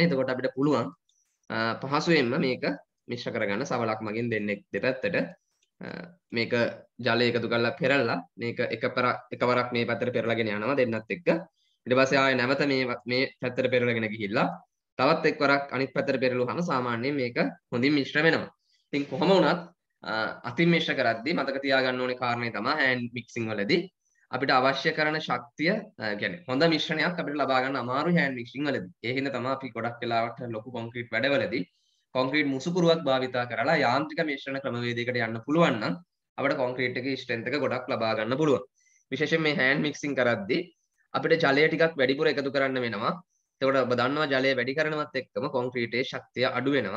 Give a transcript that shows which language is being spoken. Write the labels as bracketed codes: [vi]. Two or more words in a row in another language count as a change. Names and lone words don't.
[si] එතකොට අපිට පුළුවන් පහසුවෙන්ම මේක මිශ්‍ර කරගන්න සවලක් මගින් දෙපැත්තට මේක ජලය එකතු කරලා පෙරලලා මේක එකවරක් මේ පැත්තට පෙරලාගෙන යනවා දෙන්නත් එක්ක. ඊට පස්සේ ආයෙ නැවත මේ පැත්තට පෙරලාගෙන ගිහිල්ලා තවත් එක්වරක් අනිත් පැත්තට පෙරළුවාම සාමාන්‍යයෙන් මේක හොඳින් මිශ්‍ර වෙනවා. ඉතින් කොහොම වුණත් අතින් මිශ්‍ර කරද්දී මතක තියාගන්න ඕනේ කාරණේ තමයි [en] hand mixing [si] වලදී අපිට අවශ්‍ය කරන ශක්තිය කියන්නේ හොඳ මිශ්‍රණයක් අපිට ලබා ගන්න අමාරුයි [en] hand mixing [si] වලදී. ඒ හින්දා තමයි අපි ගොඩක් වෙලාවට ලොකු කොන්ක්‍රීට් වැඩවලදී කොන්ක්‍රීට් මුසුකුරුවක් භාවිතා කරලා යාන්ත්‍රික මිශ්‍රණ ක්‍රමවේදයකට යන්න පුළුවන් නම් අපිට කොන්ක්‍රීට් එකේ ස්ට්‍රෙන්ත් එක ගොඩක් ලබා ගන්න පුළුවන්. විශේෂයෙන් මේ [en] hand mixing [si] කරද්දී අපිට ජලය ටිකක් වැඩිපුර එකතු කරන්න වෙනවා. එතකොට ඔබ දන්නවා ජලය වැඩි කරනවත් එක්කම කොන්ක්‍රීටයේ ශක්තිය අඩු වෙනවා.